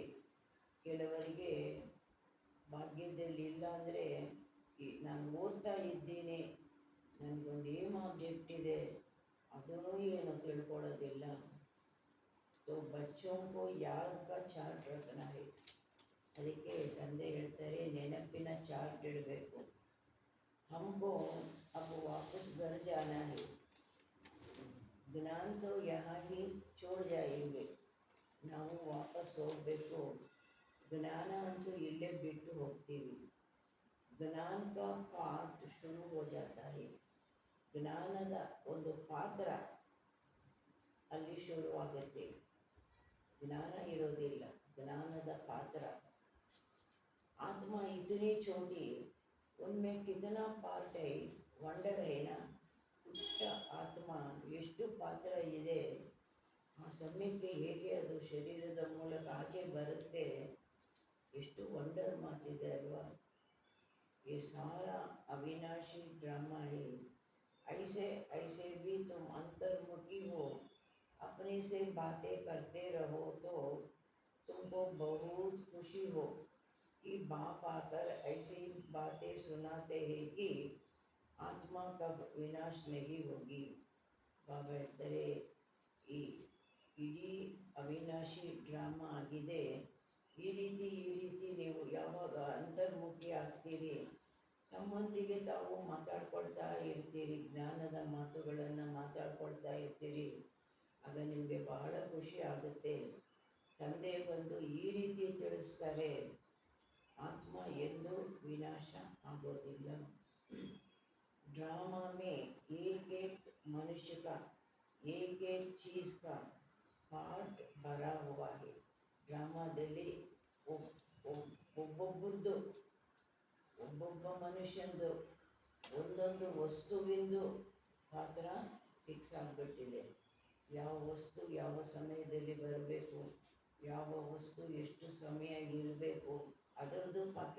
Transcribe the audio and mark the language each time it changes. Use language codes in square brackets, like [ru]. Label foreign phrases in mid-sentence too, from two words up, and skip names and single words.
[kn] ಕೆಲವರಿಗೆ ಭಾಗ್ಯದಲ್ಲಿ ಇಲ್ಲ ಅಂದರೆ, ನಾನು ಓದ್ತಾ ಇದ್ದೀನಿ, ನನಗೊಂದು [en] aim object [kn] ಇದೆ, ಅದೂ ಏನು ತಿಳ್ಕೊಳ್ಳೋದಿಲ್ಲ. [hi] तो बच्चों को याद का चार्ट रखना है. [kn] ಅದಕ್ಕೆ ತಂದೆ ಹೇಳ್ತಾರೆ, ನೆನಪಿನ ಚಾರ್ಟ್ ಇಡಬೇಕು. [hi] हमको अब वापस घर जाना है. ज्ञान तो यहाँ ही छोड़ जाएंगे. [kn] ನಾವು ವಾಪಸ್ ಹೋಗಬೇಕು. ಜ್ಞಾನ ಅಂತೂ ಇಲ್ಲೇ ಬಿಟ್ಟು ಹೋಗ್ತೀವಿ. [hi] ज्ञान का पाठ शुरू हो जाता है. [kn] ಜ್ಞಾನದ ಒಂದು ಪಾತ್ರ ಅಲ್ಲಿ ಶುರುವಾಗುತ್ತೆ. ಜ್ಞಾನ ಇರೋದಿಲ್ಲ, ಜ್ಞಾನದ ಪಾತ್ರ. [hi] आत्मा इतनी छोटी, उनमें कितना पार्ट है, ವಂಡರ್ है ना. [kn] ಪುಟ್ಟ ಆತ್ಮ ಎಷ್ಟು ಪಾತ್ರ ಇದೆ, ಆ ಸಮಯಕ್ಕೆ ಹೇಗೆ ಅದು ಶರೀರದ ಮೂಲಕ ಆಚೆ ಬರುತ್ತೆ, ಎಷ್ಟು ವಂಡರ್ ಮಾತಿದೆ ಅಲ್ವಾ. [hi] ये सारा अविनाशी ड्रामा है. ऐसे ऐसे भी तुम अंतर्मुखी हो, अपने से बातें करते रहो तो तुमको बहुत खुशी हो कि बाप आकर ऐसी बातें सुनाते हैं कि आत्मा कब विनाश नहीं होगी. [kn] ಬಾಬಾ ಹೇಳ್ತಾರೆ, ಈ ಇಡೀ ಅವಿನಾಶಿ ಡ್ರಾಮಾ ಆಗಿದೆ. ಈ ರೀತಿ ನೀವು ಯಾವಾಗ ಅಂತರ್ಮುಖಿ ಆಗ್ತೀರಿ, ತಮ್ಮೊಂದಿಗೆ ತಾವು ಮಾತಾಡ್ಕೊಳ್ತಾ ಇರ್ತೀರಿ, ಜ್ಞಾನದ ಮಾತುಗಳನ್ನು ಮಾತಾಡ್ಕೊಳ್ತಾ ಇರ್ತೀರಿ, ಆಗ ನಿಮಗೆ ಬಹಳ ಖುಷಿ ಆಗುತ್ತೆ. ತಂದೆ ಬಂದು ಈ ರೀತಿ ತಿಳಿಸ್ತಾರೆ, ಆತ್ಮ ಎಂದು ವಿನಾಶ ಆಗೋದಿಲ್ಲ. [hi] ड्रामा में एक एक मनुष्य का एक एक चीज़ का पार्ट भरा हुआ है. [kn] ಡ್ರಾಮಾದಲ್ಲಿ ಒಬ್ಬೊಬ್ಬರದು, ಒಬ್ಬೊಬ್ಬ ಮನುಷ್ಯಂದು ಒಂದೊಂದು ವಸ್ತುವಿಂದು ಪಾತ್ರ ಫಿಕ್ಸ್ ಆಗಿಬಿಟ್ಟಿದೆ. ಯಾವ ವಸ್ತು ಯಾವ ಸಮಯದಲ್ಲಿ ಬರಬೇಕು, ಯಾವ ವಸ್ತು ಎಷ್ಟು ಸಮಯ ಇರಬೇಕು, ಅದರದ್ದು ಪಾತ್ರ.